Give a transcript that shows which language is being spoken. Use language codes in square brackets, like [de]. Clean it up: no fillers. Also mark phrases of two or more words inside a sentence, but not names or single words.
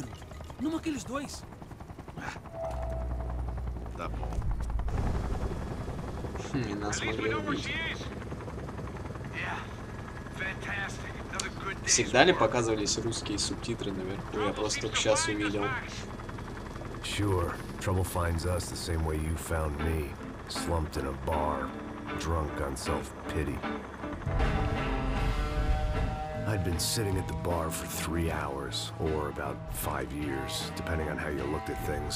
[pt] Não aqueles dois. Tá bom. [ru] И нас могли убить. Всегда ли показывались русские субтитры наверху? Я просто только сейчас увидел. [en] Sure. Trouble finds us the same way you found me. Slumped in a bar. Drunk on self-pity. I'd been sitting at the bar for 3 hours, or about 5 years, depending on how you looked at things.